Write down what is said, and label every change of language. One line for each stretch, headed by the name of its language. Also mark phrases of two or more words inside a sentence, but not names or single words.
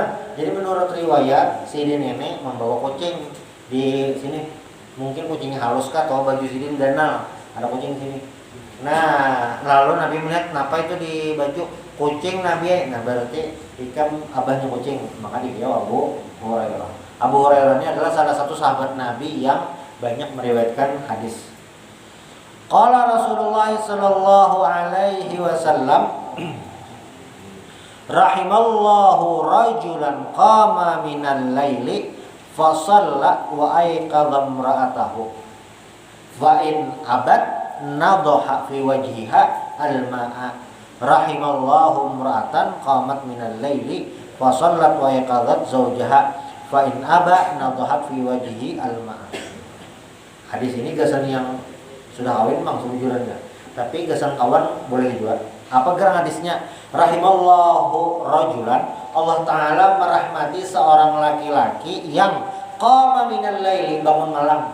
Indonesian: Jadi menurut riwayat Sidin ini membawa kucing di sini. Mungkin kucingnya halus kah atau baju Sidin ganal, ada kucing di sini. Nah, lalu Nabi melihat kenapa itu di baju kucing Nabi. Nah, berarti ikan abahnya kucing, maka dipilih Abu Hurairah. Abu Hurairah ini adalah salah satu sahabat Nabi yang banyak meriwayatkan hadis.
Arabic: قال رسول الله صلى الله عليه وسلم، رحم الله رجلا قام من الليل فصلى وأيقظ امرأته فإن أبت نضح في وجهها الماء. رحم الله امرأة قامت من الليل فصلت وأيقظت زوجها فإن أبى نضحت في وجهه الماء.
Indonesian: Hadis ini gasan yang sudah kawin memang sebujurannya, tapi gasan kawan boleh juga. Apa gerang hadisnya?
Arabic: رحم الله رجلا,
Indonesian: Allah Ta'ala merahmati seorang laki-laki yang
Arabic: قام من الليل,
Indonesian: bangun malam.